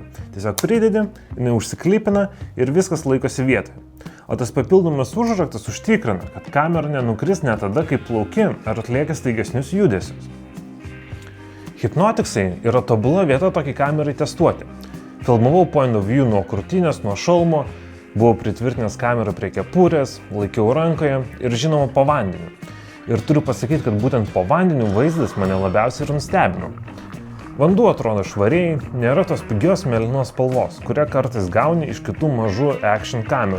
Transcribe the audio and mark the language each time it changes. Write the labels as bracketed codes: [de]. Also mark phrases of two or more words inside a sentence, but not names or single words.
[lt] Tiesiog pridedi, jinai užsiklipina ir viskas laikosi vietoje. O tas papildomas užraktas užtikrina, kad kamera nenukris net tada, kai plauki ar atlieki staigesnius judesius. Hypnoticsai yra tobula vieta tokiai kamerai testuoti. Filmavau [en] point of view [lt] nuo krūtinės, nuo šalmo, buvau pritvirtinęs kamerą prie kepurės, laikiau rankoje ir žinoma po vandeniu. Ir turiu pasakyti, kad būtent po vandeniu vaizdas mane labiausiai ir nustebino. Vanduo atrodo švariai, nėra tos pigios mėlynos spalvos, kurią kartais gauni iš kitų mažų action kamerų.